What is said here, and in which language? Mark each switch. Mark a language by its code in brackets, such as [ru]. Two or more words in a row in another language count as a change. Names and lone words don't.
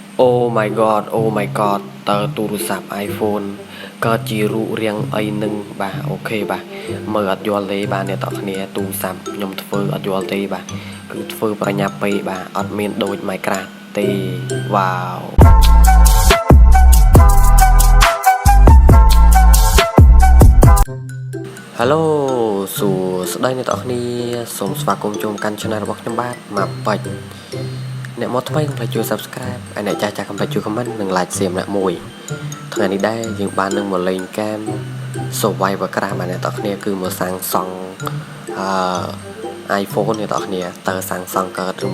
[en] Oh my god oh my god [km] តើទូរស័ព្ទ iPhone កើតជារូបរាងអីនឹងបាទអូខេបាទមើលអត់យល់ទេបាទអ្នកទាំងគ្នាទូរស័ព្ទខ្ញុំធ្វើអត់យល់ទេបាទគឺធ្វើប្រញាប់ពេកបាទអត់មានដូច Minecraft ទេវ៉ាវ Hello សួស្តីអ្នកទាំងគ្នាសូមស្វាគមន៍ចូលកាន់ Channel របស់ខ្ញុំបាទមកបាច់អ្នកមកថ្មីកុំភ្លេចជួយ Subscribe ហើយអ្នកចាស់កុំភ្លេចជួយ Comment និង Like សៀមអ្នកមួយថ្ងៃនេះដែរយើងបាននឹងមកលេងហ្គេម Survival Craft បាទអ្នកទាំងគ្នាគឺមកសាងសង់iPhone អ្នកទាំងគ្នាតើសាងសង់កើតឬ